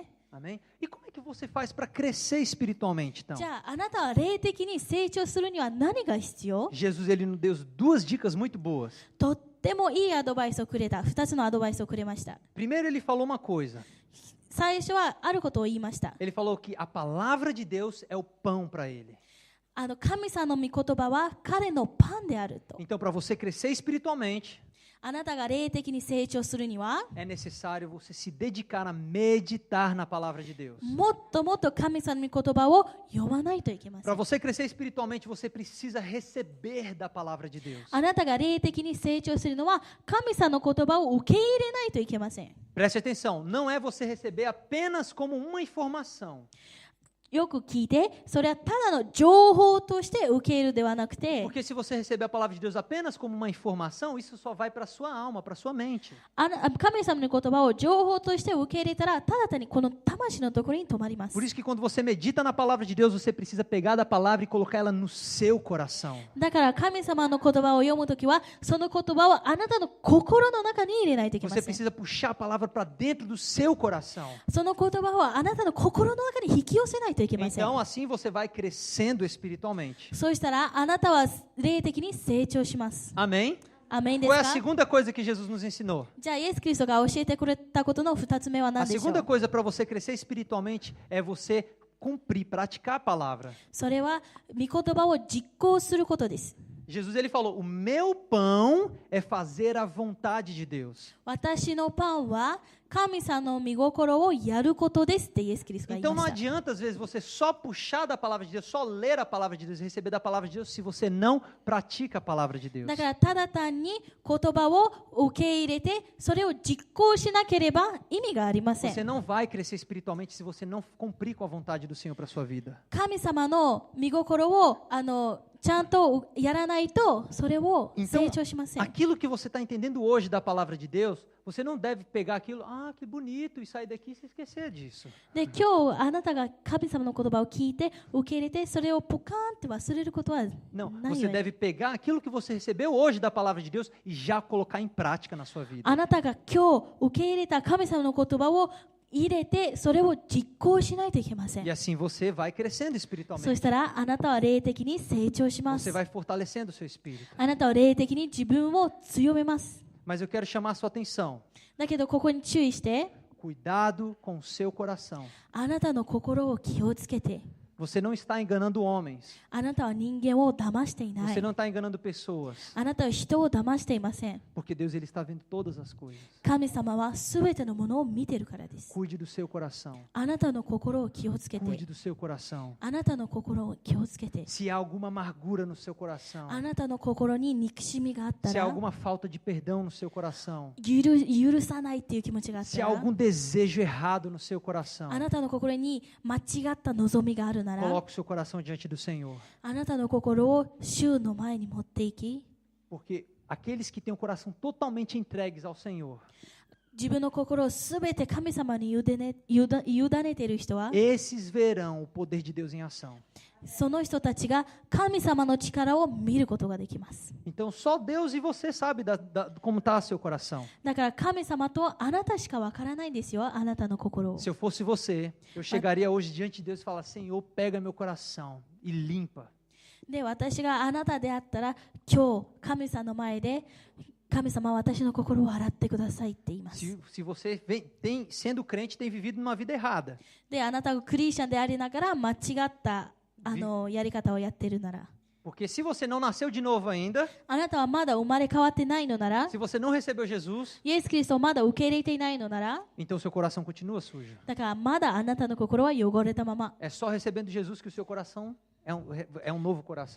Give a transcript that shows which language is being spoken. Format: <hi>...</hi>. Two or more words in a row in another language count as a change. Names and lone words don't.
<pt>Amém? E como é que você faz para crescer espiritualmente, então?</pt> <ja>じゃああなたは霊的に成長するには何が必要？</ja> <pt>Jesus, ele nos deu duas dicas muito boas.</pt> <ja>とってもいいアドバイスをくれた。2つのアドバイスをくれました。</ja> <pt>Primeiro, ele falou uma coisa.</pt> <ja>最初はあることを言いました。</ja> <pt>Ele falou que a palavra de Deus é o pão para ele.</pt> <ja>神様の御言葉は彼のパンであると。</ja> <pt>Então, para você crescer espiritualmente,</pt> <ja>あなたが霊的に成長するには</ja> <pt>é necessário você se dedicar a meditar na palavra de Deus.</pt> <ja>もっともっと神様の御言葉を読まないといけませ</ja> <pt>Para</pt> <ja>ん。</ja> <pt>você crescer espiritualmente, você precisa receber da palavra de Deus.</pt> <ja>あなたが霊的に成長するのは神様の言葉を受け入れないといけません。</ja> <pt>Preste atenção, não é você receber apenas como uma informação.</pt> <ja>よく聞いて、それはただの情報として受け入れるではなくて、</ja> <pt>Porque se você receber a palavra de Deus apenas como uma informação, isso só vai para a sua alma, para a sua mente.</pt> <ja>神様の言葉を情報として受け入れたら、ただ単にこの魂のところに止まります。</ja> <pt>Por isso que quando você medita na palavra de Deus, você precisa pegar da palavra e colocar ela no seu coração.</pt> <ja>だから神様の言葉を読むときは、その言葉をあなたの心の中に入れないといけま</ja> <pt>Você</pt> <ja>せん。</ja> <pt>precisa puxar a palavra para dentro do seu coração.</pt> <ja>その言葉をあなたの心の中に引き寄せないといけません。</ja> <pt>Então, assim você vai crescendo espiritualmente.</pt> <ja>そうしたらあなたは霊的に成長します。</ja> <pt>Amém?</pt> <ja>アメンで</ja> <pt>Qual é a</pt> <ja>すか？</ja> <pt>segunda coisa que Jesus nos ensinou?</pt> <ja>じゃあイエス・キリストが教えてくれたことの2つ目は</ja> <pt>A</pt> <ja>何でしょ</ja> <pt>segunda</pt> <ja>う？</ja> <pt>coisa para você crescer espiritualmente é você cumprir, praticar a palavra.</pt> <ja>それは御言葉を実行することです。</ja> <pt>Jesus ele falou: "O meu pão é fazer a vontade de Deus."</pt> <ja>私のパンは神様の御心をやることですってイエス・キリストが言い</ja> <pt>Então</pt> <ja>ま</ja> <pt>não</pt> <ja>した。</ja> <pt>adianta às vezes você só puxar da palavra de Deus, só ler a palavra de Deus, receber da palavra de Deus, se você não pratica a palavra de Deus.</pt> <ja>だからただ単に言葉を受け入れてそれを実行しなければ意味がありませ</ja> <pt>Você</pt> <ja>ん。</ja> <pt>não vai crescer espiritualmente se você não cumprir com a vontade do Senhor para sua vida.</pt> <ja>神様の御心をちゃんとやらないとそれを</ja> <pt>Então,</pt> <ja>成長しません。</ja> <pt>aquilo que você está entendendo hoje da palavra de Deus, você não deve pegar aquilo, que bonito, e sair daqui e se esquecer disso.</pt> <ja>で今日あなたが神様の言葉を聞いて受け入れてそれをポカーンって忘れることは</ja> <pt>Não,</pt> <ja>ない</ja> <pt>você</pt> <ja>よね。</ja> <pt>deve pegar aquilo que você recebeu hoje da palavra de Deus e já colocar em prática na sua vida.</pt> <ja>あなたが今日受け入れた神様の言葉を入れてそれを実行しないといけません</ja> <pt>E。assim você vai crescendo</pt> <ja>そ</ja> <pt>espiritualmente.</pt> <ja>したらあなたは霊的に成長しま</ja> <pt>Você</pt> <ja>す。</ja> <pt>vai fortalecendo o seu espírito.</pt> <ja>あなたは霊的に自分を強めます。</ja> <pt>Mas eu quero chamar a sua atenção.</pt> <ja>だけどここに注意して、</ja> <pt>Cuidado com o seu coração.</pt> <ja>あなたの心を気をつけて、</ja> <pt>Você não está enganando homens.</pt> <ja>あなたは人間を騙していな</ja> <pt>Você</pt> <ja>い。</ja> <pt>não está enganando pessoas.</pt> <ja>あなたは人を騙していません。</ja> <pt>Porque Deus ele está vendo todas as coisas.</pt> <ja>神様はすべてのものを見てるからです。</ja> <pt>Cuide do seu coração.</pt> <ja>あなたの心を気をつけ</ja> <pt>Cuide</pt> <ja>て、</ja> <pt>do seu coração.</pt> <ja>あなたの心を気をつけて、</ja> <pt>Se há alguma amargura no seu coração,</pt> <ja>あなたの心に憎しみがあった</ja> <pt>se há</pt> <ja>ら、</ja> <pt>alguma falta de perdão no seu coração,</pt> <ja>許さないっていう気持ちがあっ</ja> <pt>se</pt> <ja>た</ja> <pt>há</pt> <ja>ら、</ja> <pt>algum desejo errado no seu coração,</pt> <ja>あなたの心に間違った望みがあるなら、</ja> <pt>coloque o seu coração diante do Senhor.</pt> <ja>あなたの心を主の前に持っていき、</ja> <pt>Porque aqueles que têm o coração totalmente entregues ao Senhor,</pt> <ja>自分の心をすべて神様に委ねている人は、</ja> <pt>esses verão o poder de Deus em ação.</pt> <ja>その人たちが神様の力を見ることができます。</ja> <pt>Então só Deus e você sabe como está seu coração.</pt> <ja>だから神様とあなたしかわからないんですよ、あなたの心を。</ja> <pt>Se eu fosse você, eu chegaria hoje diante de Deus e falar: Senhor, pega meu coração e limpa.</pt> <ja>で、私があなたであったら、今日神様の前で神様は私の心を洗ってくださいって言います。</ja> <pt>Se você sendo crente, tem vivido numa vida errada.</pt> <ja>で、あなたがクリスチャンでありながら間違ったやり方をやっているなら、</ja> <pt>Porque se você não nasceu de novo ainda,</pt> <ja>あなたはまだ生まれ変わってないのなら、</ja> <pt>se você não recebeu Jesus,</pt> <ja>イエス・キリストをまだ受け入れていないのなら、</ja> <pt>então seu coração continua sujo.</pt> <ja>だからまだあなたの心は汚れたまま。</ja> <pt>É só recebendo Jesus que o seu coração é um novo coração.</pt>